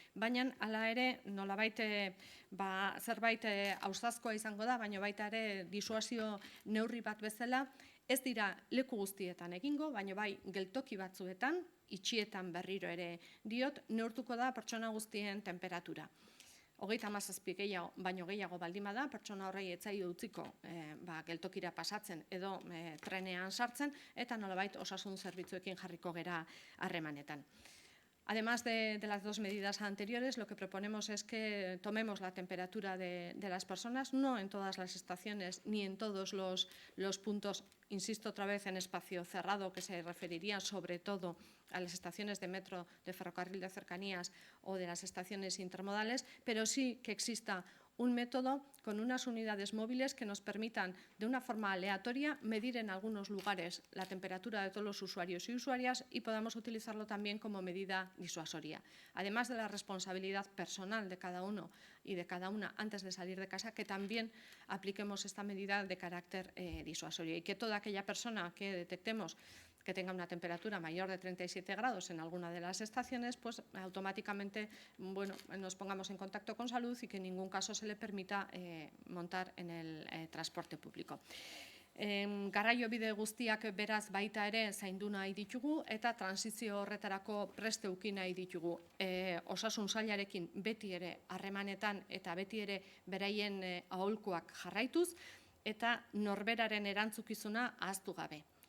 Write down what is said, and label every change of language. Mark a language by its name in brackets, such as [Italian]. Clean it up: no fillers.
[Basque] Baina hala ere nolabait zerbait ausazkoa izango da, baina baita ere disuasio neurri bat bezala, ez dira leku guztietan egingo, baina bai geltoki batzuetan, itxietan berriro ere diot, neurtuko da pertsona guztien temperatura. 37 baino gehiago baldin bada, pertsona horrei ez zaio utziko geltokira pasatzen edo trenean sartzen, eta nolabait osasun zerbitzuekin jarriko gera harremanetan. [Spanish] Además de las dos medidas anteriores, lo que proponemos es que tomemos la temperatura de las personas, no en todas las estaciones ni en todos los puntos, insisto otra vez en espacio cerrado, que se referiría sobre todo a las estaciones de metro, de ferrocarril de cercanías o de las estaciones intermodales, pero sí que exista un método con unas unidades móviles que nos permitan de una forma aleatoria medir en algunos lugares la temperatura de todos los usuarios y usuarias y podamos utilizarlo también como medida disuasoria. Además de la responsabilidad personal de cada uno y de cada una antes de salir de casa, que también apliquemos esta medida de carácter disuasorio y que toda aquella persona que detectemos que tenga una temperatura mayor de 37 grados en alguna de las estaciones, pues automáticamente nos pongamos en contacto con salud y que en ningún caso se le permita montar en el transporte público. [Basque] Garraio bide guztiak beraz baita ere zaindu nahi ditugu eta transizio horretarako preste eduki nahi ditugu. Osasun sailarekin beti ere harremanetan eta beti ere beraien aholkuak jarraituz eta norberaren erantzukizuna ahaztu gabe.